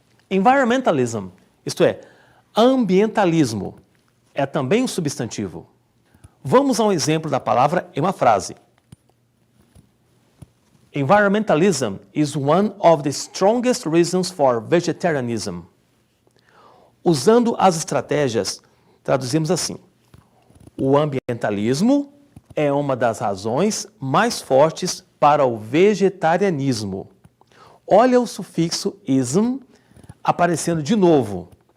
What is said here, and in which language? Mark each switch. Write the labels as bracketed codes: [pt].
[pt] Environmentalism, isto é, ambientalismo, é também um substantivo. Vamos a um exemplo da palavra em uma frase. [en] Environmentalism is one of the strongest reasons for vegetarianism. [pt] Usando as estratégias, traduzimos assim: o ambientalismo é uma das razões mais fortes para o vegetarianismo. Olha o sufixo ism aparecendo de novo.